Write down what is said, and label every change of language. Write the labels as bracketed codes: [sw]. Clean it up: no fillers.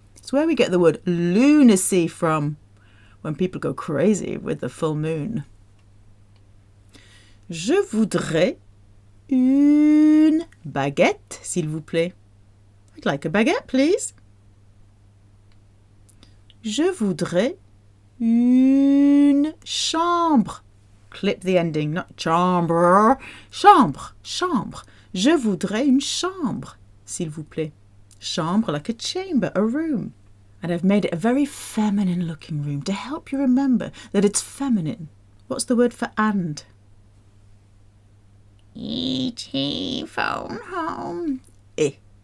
[en] It's where we get the word lunacy from, when people go crazy with the full moon. [fr] Je voudrais une baguette, s'il vous plaît. [en] I'd like a baguette, please. [fr] Je voudrais une chambre. [en] Clip the ending, not chambre. Chambre, chambre. [fr] Je voudrais une chambre, s'il vous plaît. [en] Chambre like a chamber, a room. And I've made it a very feminine looking room to help you remember that it's feminine. What's the word for and? E.T. phone home. I.